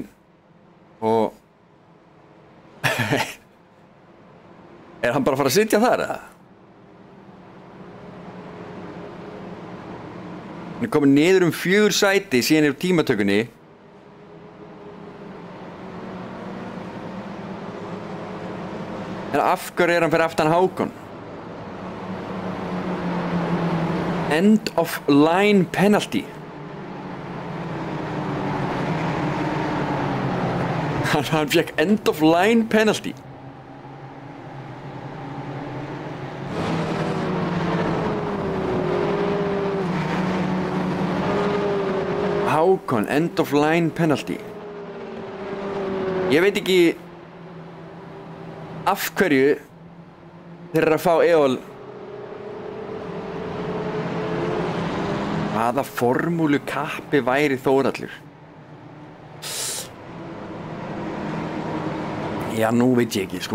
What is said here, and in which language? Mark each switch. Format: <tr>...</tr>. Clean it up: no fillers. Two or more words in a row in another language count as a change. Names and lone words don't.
<is>Og er hann bara að fara að sitja þar eða? Hann er komin niður 4 sæti síðan yfir tímatökunni. En af hverju hann fyrir aftan Hákon?</is> <en>End of line penalty.</en> <is>Hann fekk</is> <en>end of line penalty. Hákon, end of line penalty.</en> <is>Ég veit ekki af hverju þeir eru að fá EOL. Hvaða formúlu kappi væri Þórhallur? Já, nú veit ég ekki, sko.</is>